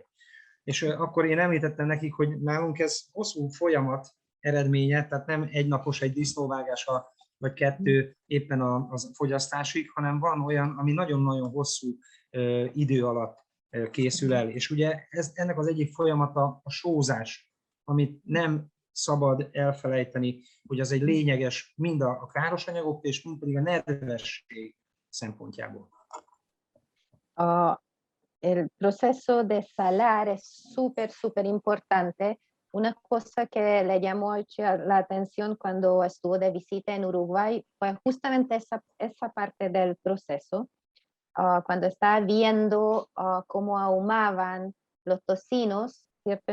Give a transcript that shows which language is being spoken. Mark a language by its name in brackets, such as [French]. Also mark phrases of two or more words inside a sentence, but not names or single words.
[Hungarian] És akkor én említettem nekik, hogy nálunk ez hosszú folyamat eredménye, tehát nem egynapos egy disznóvágása, vagy 2 éppen a fogyasztásig, hanem van olyan, ami nagyon-nagyon hosszú idő alatt készül el. És ugye ennek az egyik folyamata a sózás, amit nem szabad elfelejteni, hogy az egy lényeges mind a káros anyagok, és mind pedig a nedvesség szempontjából. [Spanish] El proceso de salar es súper importante. Una cosa que le llamó la atención cuando estuvo de visita en Uruguay fue justamente esa parte del proceso. Cuando estaba viendo cómo ahumaban los tocinos, ¿cierto?